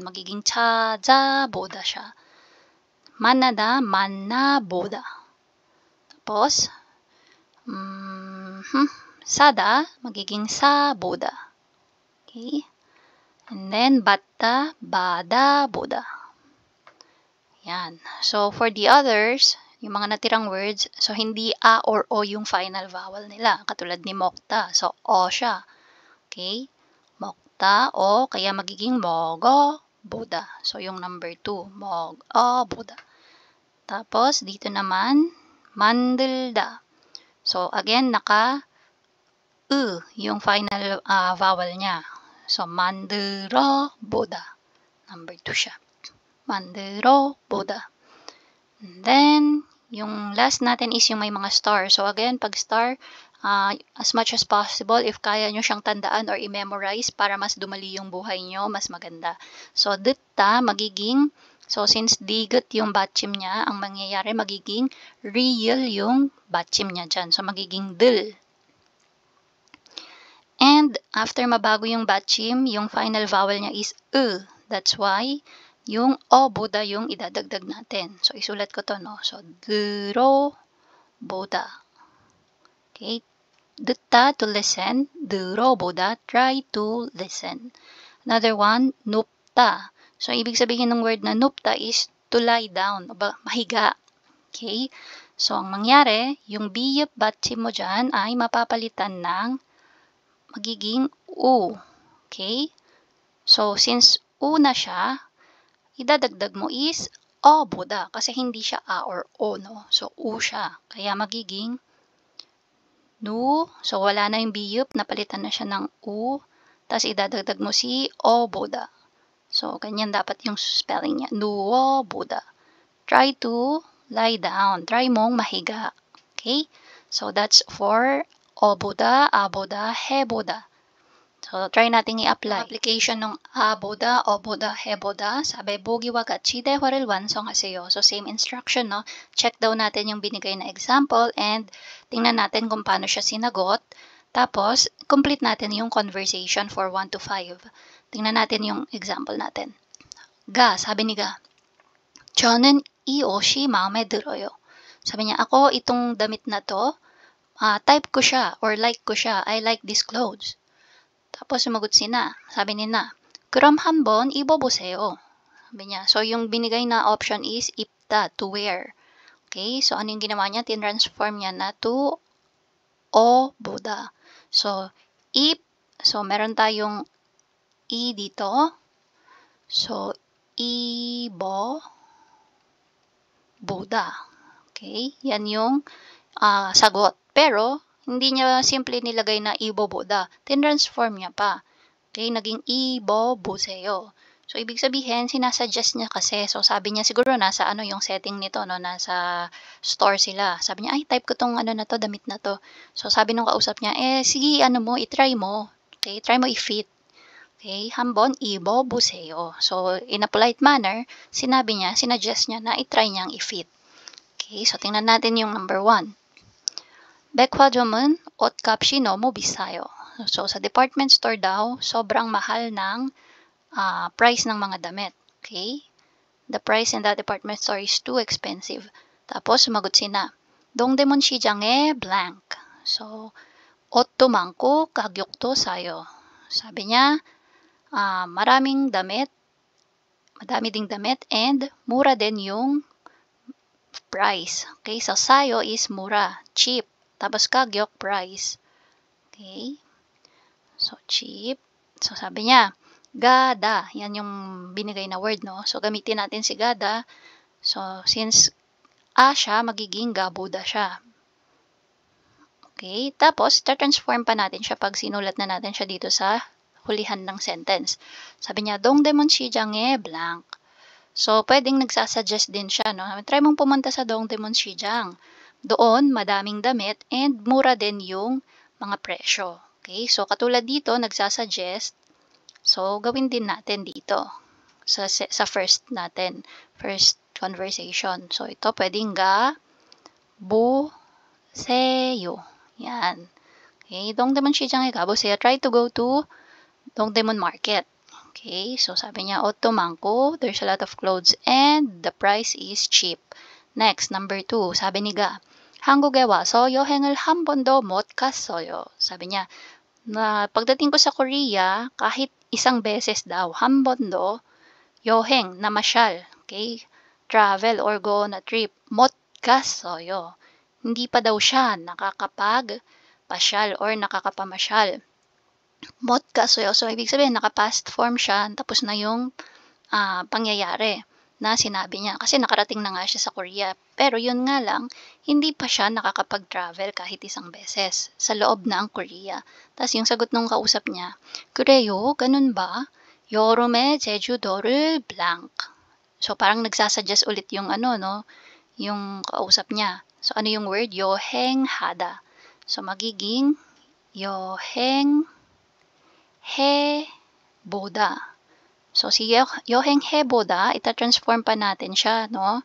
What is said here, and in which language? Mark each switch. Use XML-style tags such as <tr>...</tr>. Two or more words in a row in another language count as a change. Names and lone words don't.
<tl>Magiging 찾아보다 siya.</tl> <ko>만나다, 만나보다.</ko> <tl>Tapos, sada, magiging saboda.</tl> <en>Okay? And then, bata, bada, boda.</en> <tl>Yan.</tl> <en>So, for the others,</en> <tl>yung mga natirang words, so hindi a or o yung final vowel nila. Katulad ni mokta. So, o siya. Okay? Mokta, o, kaya magiging mogo, boda. So, yung number 2, mogo, boda. Tapos, dito naman, 만들다. So, again, yung final vowel niya. So,</tl> <ko>만들어 보다.</ko> <tl>Number 2 siya.</tl> <ko>만들어 보다.</ko> <en>And then,</en> <tl>yung last natin is yung may mga star. So, again, pag star,</tl> <en>as much as possible,</en> <tl>if kaya nyo siyang tandaan or i-memorize para mas dumali yung buhay nyo, mas maganda. So, dita, magiging, so since digat yung batchim niya, ang mangyayari magiging real yung batchim niya dyan. So, magiging dil.</tl> <en>And after</en> <tl>mabago yung batchim, yung final vowel niya is</tl> <en>That's why</en> <tl>yung o boda yung idadagdag natin. So isulat ko to, no. So 보다.</tl> <ko>Okay? 듣다,</ko> <en>to listen. 들어보다, try to listen. Another one,</en> <ko>눕다.</ko> <tl>So, ibig sabihin ng word na 눕다 is</tl> <en>to lie down,</en> <tl>mahiga. Okay? So, ang mangyari, yung biyep batchim mo dyan ay mapapalitan ng magiging u. Okay? So, since u na siya, idadagdag mo is o boda kasi hindi siya a or o, no? So, u siya. Kaya magiging nu. So, wala na yung biyep, napalitan na siya ng u. Tapos, idadagdag mo si o boda. So, ganyan dapat yung spelling niya. Nuo boda.</tl> <en>Try to lie down.</en> <tl>Try mong mahiga. Okay?</tl> <en>So, that's for o boda, a boda, he boda.</en> <tl>So, try natin i-apply. Application ng aboda, oboda, heboda.</tl> <ko>Sabi, bogiwa 같이 대화를 완성하세요.</ko> <tl>So, same instruction, no? Check daw natin yung binigay na example and tingnan natin kung paano siya sinagot. Tapos, complete natin yung</tl> <en>conversation for 1 to 5.</en> <tl>Tingnan natin yung example natin. Ga, sabi ni Ga,</tl> <ko>저는 이 옷이 마음에 들어요.</ko> <tl>Sabi niya, ako itong damit na to, type ko siya or like ko siya.</tl> <en>I like these clothes.</en> <tl>Tapos sumagot si Na. Sabi ni Na,</tl> <ko>그럼 한번 입어보세요.</ko> <tl>Sabi niya. So, yung binigay na option is 입다,</tl> <en>to wear.</en> <tl>Okay? So, ano yung ginawa niya? Tinransform niya na to o boda. So, ip. So, meron tayong i dito. So, ibo boda. Okay? Yan yung sagot. Pero, hindi niya simple nilagay na iboboda. Tinransform niya pa. Okay, naging iboboseyo. So, ibig sabihin, sinasuggest niya kasi. So, sabi niya siguro nasa ano yung setting nito, no? Nasa store sila. Sabi niya, ay, type ko tong ano na to, damit na to. So, sabi nung kausap niya, sige, ano mo, itry mo. Okay, try mo i-fit.</tl> <ko>Okay, 한번 입어보세요.</ko> <en>So, in a polite manner,</en> <tl>sinabi niya, sinuggest niya na itry niyang i-fit. Okay, so tingnan natin yung number 1.</tl> <ko>백화점은 옷값이 너무 비싸요.</ko> <tl>So, sa</tl> <en>department store</en> <tl>daw, sobrang mahal ng price ng mga damit. Okay?</tl> <en>The price in that department store is too expensive.</en> <tl>Tapos, sumagot si Na.</tl> <ko>동대문 시장에 blank. So, 옷도 많고 가격도 싸요.</ko> <tl>Sabi niya, madami ding damit and mura din yung price. Okay? So, sayo is mura, cheap. Tapos, kagyok, price.</tl> <en>Okay? So, cheap.</en> <tl>So, sabi niya, gada. Yan yung binigay na word, no? So, gamitin natin si gada. So, since siya, magiging gabuda siya. Okay? Tapos, transform pa natin siya pag sinulat na natin siya dito sa hulihan ng sentence. Sabi niya,</tl> <ko>동대문 시장에 blank.</ko> <tl>So, pwedeng nagsasuggest din siya, no? Try mong pumunta sa</tl> <ko>동대문 시장.</ko> <tl>Doon, madaming damit and mura din yung mga presyo. Okay? So, katulad dito, nagsasuggest. So, gawin din natin dito sa first natin. First conversation. So, ito pwedeng 가보세요. Yan. Okay?</tl> <ko>동대문 시장에 가보세요.</ko> <en>Try to go to 동대문 market. Okay?</en> <tl>So, sabi niya,</tl> <ko>옷도 많고,</ko> <en>there's a lot of clothes and the price is cheap. Next, number 2.</en> <tl>Sabi ni Ga,</tl> <ko>한국에 와서 여행을 한 번도 못 갔어요.</ko> <tl>Sabi niya, na pagdating ko sa Korea, kahit isang beses daw,</tl> <ko>한 번도 여행,</ko> <tl>namasyal, okay?</tl> <en>Travel or go on a trip,</en> <ko>못 갔어요.</ko> <tl>Hindi pa daw siya nakakapagpasyal or nakakapamasyal.</tl> <ko>못 갔어요.</ko> <tl>So, ibig sabihin, naka-</tl> <en>past form</en> <tl>siya, tapos na yung pangyayari na sinabi niya. Kasi nakarating na nga siya sa Korea. Pero yun nga lang, hindi pa siya nakakapag-travel kahit isang beses sa loob na ang Korea. Tapos yung sagot nung kausap niya, 그래요? Ganun ba?</tl> <ko>여름에 제주도를 blank.</ko> <tl>So parang nagsasuggest ulit yung yung kausap niya. So ano yung word? 여행하다. So magiging 여행해보다. So, si 여행해보다, itatransform pa natin siya, no?</tl>